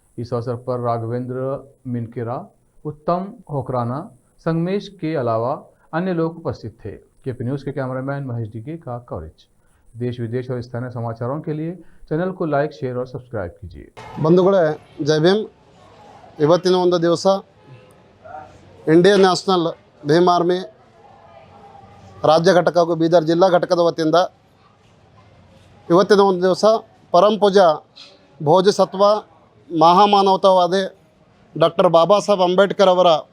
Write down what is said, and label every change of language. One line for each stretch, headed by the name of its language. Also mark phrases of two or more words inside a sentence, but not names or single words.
Hindi: इस अवसर पर राघवेंद्र मिनकेरा, उत्तम होकराना, संगमेश के अलावा अन्य लोग उपस्थित थे। केपी न्यूज़ के कैमरामैन महेश डिगे का कवरेज। देश विदेश और स्थानीय समाचारों के लिए चैनल को लाइक, शेयर और सब्सक्राइब कीजिए। बंधुगळे, जय भीम।
Kannada: ಇವತ್ತಿನ ಒಂದು ದಿವಸ ಇಂಡಿಯನ್ ನ್ಯಾಷನಲ್ ಭೀಮ್ ಆರ್ಮಿ ರಾಜ್ಯ ಘಟಕ ಹಾಗೂ ಬೀದರ್ ಜಿಲ್ಲಾ ಘಟಕದ ವತಿಯಿಂದ ಇವತ್ತಿನ ಒಂದು ದಿವಸ ಪರಮ ಪೂಜ್ಯ ಬೋಧಿಸತ್ವ ಮಹಾಮಾನವತಾವಾದಿ ಡಾಕ್ಟರ್ ಬಾಬಾ ಸಾಹೇಬ್ ಅಂಬೇಡ್ಕರ್ ಅವರ